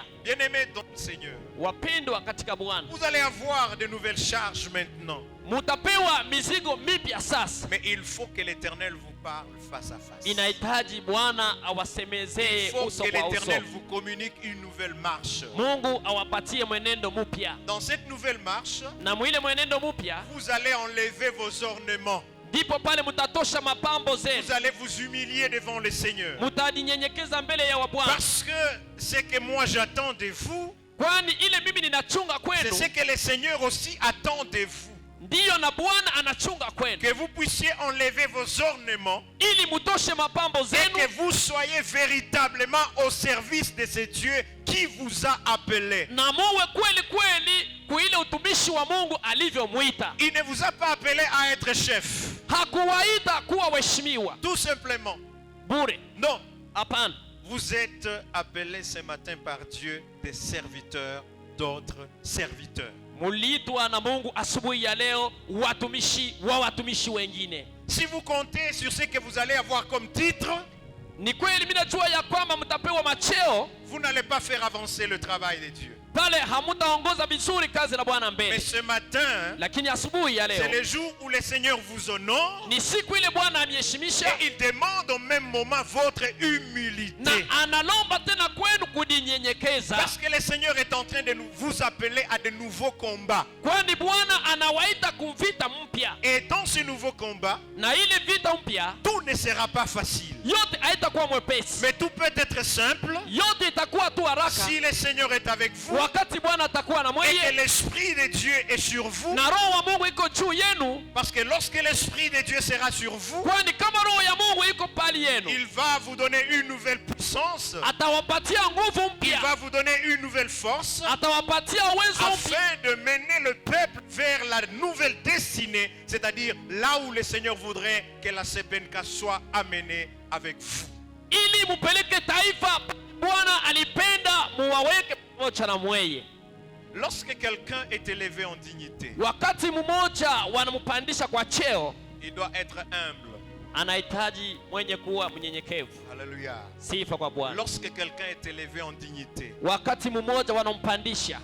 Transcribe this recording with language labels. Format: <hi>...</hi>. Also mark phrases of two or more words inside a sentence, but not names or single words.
<fr>Bien-aimés dans le Seigneur,</fr> <sw>Wapendwa katika Bwana,</sw> <fr>vous allez avoir de nouvelles charges maintenant.</fr> <sw>mutapewa mizigo mipya sasa.</sw> <fr>Mais il faut que l'Éternel vous parle face à face.</fr> <sw>Inahitaji Bwana</sw> <fr>Il</fr> <sw>awasemezee</sw> <fr>faut</fr> <sw>uso</sw> <fr>que</fr> <sw>kwa uso.</sw> <fr>l'Éternel vous communique une nouvelle marche.</fr> <sw>Mungu awapatie mwenendo mpya,</sw> <fr>Dans cette nouvelle marche,</fr> <sw>na mwile mwenendo mpya</sw> <fr>vous allez enlever vos ornements.</fr> <sw>ndipo pale mutatosha mapambo</sw> <fr>Vous</fr> <sw>zenu,</sw> <fr>allez vous humilier devant le Seigneur.</fr> <sw>mutajinyenyekeza mbele ya Bwana,</sw> <fr>Parce que ce que moi j'attends de vous,</fr> <sw>kwani ile mimi ninachunga</sw> <fr>c'est</fr> <sw>kwenu</sw> <fr>ce que le Seigneur aussi attend de vous.</fr> <sw>ndiyo na Bwana anachunga kwenu,</sw> <fr>Que vous puissiez enlever vos ornements</fr> <sw>ili mutoshe mapambo</sw> <fr>et</fr> <sw>zenu</sw> <fr>que vous soyez véritablement au service de ce Dieu qui vous a appelé.</fr> <sw>na muwe kweli kweli kuile utumishi wa Mungu alivyomwita.</sw> <fr>Il ne vous a pas appelé à être chef,</fr> <sw>Hakuwaita kuwa waheshimiwa</sw> <fr>tout simplement.</fr> <sw>bure,</sw> <fr>Non,</fr> <sw>hapana.</sw> <fr>vous êtes appelés ce matin par Dieu des serviteurs d'autres serviteurs.</fr> <sw>Muliitwa na Mungu asubuhi ya leo watumishi wa watumishi wengine.</sw> <fr>Si vous comptez sur ce que vous allez avoir comme titre,</fr> <sw>Ni kweli mimi najua ya kwamba mtapewa macheo,</sw> <fr>vous n'allez pas faire avancer le travail de Dieu.</fr> <sw>pale hamutaongoza vizuri kazi la Bwana</sw> <fr>Mais</fr> <sw>mbele.</sw> <fr>ce matin,</fr> <sw>Lakini asubuhi ya</sw> <fr>c'est</fr> <sw>leo</sw> <fr>le jour où le Seigneur vous honore</fr> <sw>ni siku ile Bwana ameheshimisha,</sw> <fr>et il demande au même moment votre humilité.</fr> <sw>na analomba tena kwenu kujinyenyekeza,</sw> <fr>Parce que le Seigneur est en train de vous appeler à de nouveaux combats.</fr> <sw>kwani Bwana anawaita kuvita mpya,</sw> <fr>Et dans ce nouveau combat,</fr> <sw>na ile vita mpya</sw> <fr>tout ne sera pas facile.</fr> <sw>yote haitakuwa mwepesi,</sw> <fr>Mais tout peut être simple</fr> <sw>yote itakuwa tu haraka</sw> <fr>si le Seigneur est avec vous</fr> <sw>wakati Bwana atakuwa na</sw> <fr>et que</fr> <sw>mweye</sw> <fr>l'Esprit de Dieu est sur vous.</fr> <sw>na roho wa Mungu iko juu yenu,</sw> <fr>Parce que lorsque l'Esprit de Dieu sera sur vous,</fr> <sw>kwani kama roho ya Mungu iko pali yenu</sw> <fr>il va vous donner une nouvelle puissance,</fr> <sw>atawapatia nguvu</sw> <fr>il</fr> <sw>mpya,</sw> <fr>va vous donner une nouvelle force</fr> <sw>atawapatia uwezo mpya</sw> <fr>afin de mener le peuple vers la nouvelle destinée, c'est-à-dire là où le Seigneur voudrait que la CPNK soit amenée avec vous.</fr> <sw>ili mupeleke taifa Bwana alipenda muwaweke pamoja na mweye.</sw> <fr>Lorsque quelqu'un est élevé en dignité,</fr> <sw>Wakati mmoja wanampandisha kwa cheo,</sw> <fr>il doit être humble.</fr> <sw>anahitaji mwenye kuwa mnyenyekevu.</sw> <fr>Alléluia.</fr> <sw>Sifa kwa Bwana.</sw> <fr>Lorsque quelqu'un est élevé en dignité,</fr> <sw>Wakati mmoja wanampandisha,</sw>